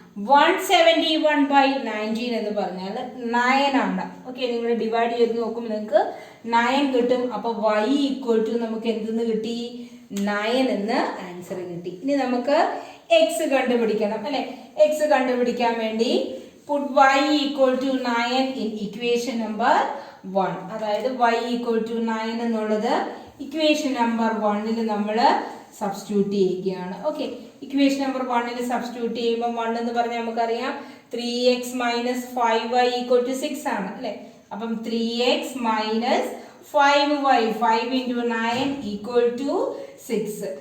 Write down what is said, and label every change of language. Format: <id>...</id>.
<ml>171 by 19 എന്ന് പറഞ്ഞാൽ 9 ആണ്. ഓക്കെ, നിങ്ങൾ ഡിവൈഡ് ചെയ്ത് നോക്കുമ്പോൾ നിങ്ങൾക്ക് 9 കിട്ടും. അപ്പോൾ y ഈക്വൽ ടു നമുക്ക് എന്തെന്ന് കിട്ടി? 9 എന്ന് ആൻസർ കിട്ടി. ഇനി നമുക്ക് എക്സ് കണ്ടുപിടിക്കണം അല്ലെ? എക്സ് കണ്ടുപിടിക്കാൻ വേണ്ടി</ml> <en>put y equal to 9 in equation number 1.</en> <ml>അതായത് y equal to 9 എന്നുള്ളത് ഇക്വേഷൻ നമ്പർ 1ൽ നമ്മൾ സബ്സ്റ്റിറ്റ്യൂട്ട് ചെയ്യുകയാണ്. ഓക്കെ, ഇക്വേഷൻ നമ്പർ 1ൽ സബ്സ്റ്റിറ്റ്യൂട്ട് ചെയ്യുമ്പോൾ 1 എന്ന് പറഞ്ഞാൽ നമുക്കറിയാം 3x - 5y = 6 ആണ് അല്ലേ? അപ്പം 3x - 5y 5 × 9 = 6.</ml>